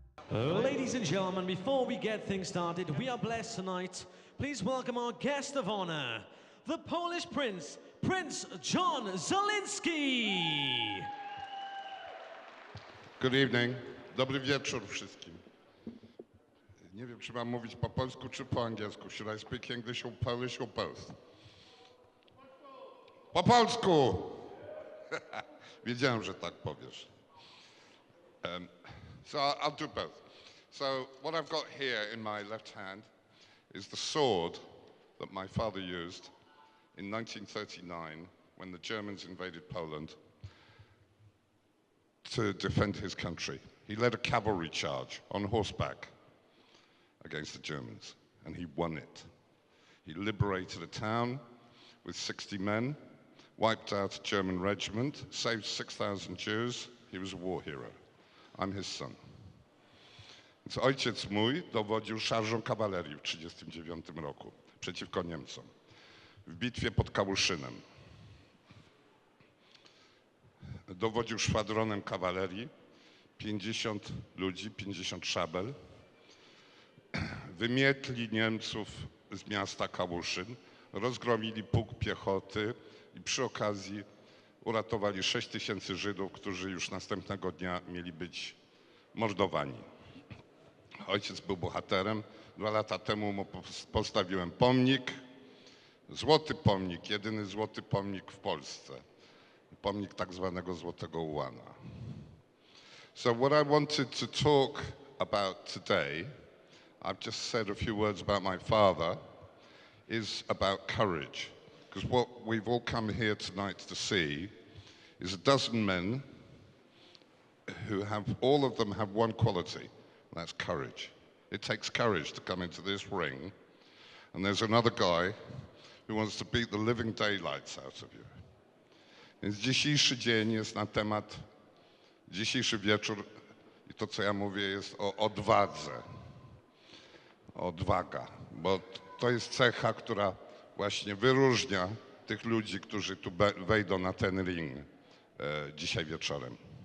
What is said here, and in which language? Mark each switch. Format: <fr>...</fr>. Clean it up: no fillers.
<en>Ladies and gentlemen, before we get things started, we are blessed tonight. Please welcome our guest of honor, the Polish Prince, Prince John Zielinski. Good evening.</en> <pl>Dobry wieczór wszystkim. Nie wiem, czy mam mówić po polsku, czy po angielsku.</pl> <en>Should I speak English or Polish or both?</en> <pl>Po polsku! Wiedziałem, że tak powiesz.</pl> <en>So I'll do both. So what I've got here in my left hand is the sword that my father used in 1939 when the Germans invaded Poland to defend his country. He led a cavalry charge on horseback against the Germans, and he won it. He liberated a town with 60 men, wiped out a German regiment, saved 6,000 Jews. He was a war hero. I'm his son.</en> <pl>Więc ojciec mój dowodził szarżą kawalerii w 1939 roku przeciwko Niemcom w bitwie pod Kałuszynem. Dowodził szwadronem kawalerii, 50 ludzi, 50 szabel. Wymietli Niemców z miasta Kałuszyn, rozgromili pułk piechoty i przy okazji uratowali 6 000 Żydów, którzy już następnego dnia mieli być mordowani. Ojciec był bohaterem. 2 lata temu mu postawiłem pomnik. Złoty pomnik, jedyny złoty pomnik w Polsce. Pomnik tak zwanego Złotego Ułana.</pl> <en>So what I wanted to talk about today, I've just said a few words about my father, is about courage. Because what we've all come here tonight to see is a dozen men who have, all of them have one quality, and that's courage. It takes courage to come into this ring, and there's another guy who wants to beat the living daylights out of you.</en> <pl>Więc dzisiejszy dzień jest na temat, dzisiejszy wieczór i to, co ja mówię, jest o odwadze. Odwaga, bo to jest cecha, która właśnie wyróżnia tych ludzi, którzy tu wejdą na ten ring dzisiaj wieczorem.</pl>